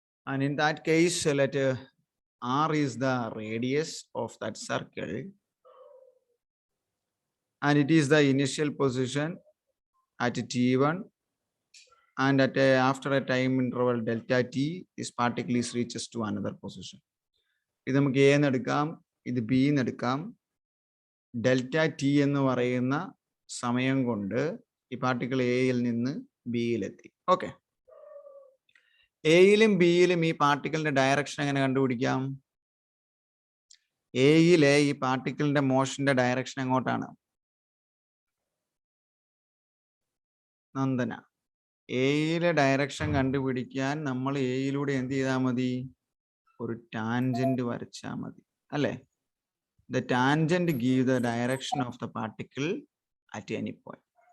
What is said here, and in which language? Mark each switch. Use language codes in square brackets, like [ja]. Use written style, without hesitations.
[en] And in that case, let r is the radius of that circle. And it is the initial position at t1. And at after a time interval delta t, this particle is reaches to another position. [ml] ഇത് നമുക്ക് A എന്ന് എടുക്കാം, ഇത് B എന്ന് എടുക്കാം. Delta T എന്ന് പറയുന്ന സമയം കൊണ്ട് ഈ പാർട്ടിക്കിൾ എയിൽ നിന്ന് ബിയിലെത്തി. ഓക്കെ, എയിലും ബിയിലും ഈ പാർട്ടിക്കിളിന്റെ ഡയറക്ഷൻ എങ്ങനെ കണ്ടുപിടിക്കാം? എയിലെ ഈ പാർട്ടിക്കിളിന്റെ മോഷന്റെ ഡയറക്ഷൻ എങ്ങോട്ടാണ്? നന്ദന, എയിലെ ഡയറക്ഷൻ കണ്ടുപിടിക്കാൻ നമ്മൾ എയിലൂടെ എന്ത് ചെയ്താൽ മതി? ഒരു ടാൻജന്റ് വരച്ചാൽ മതി അല്ലേ? [en] The tangent gives the direction of the particle at any point.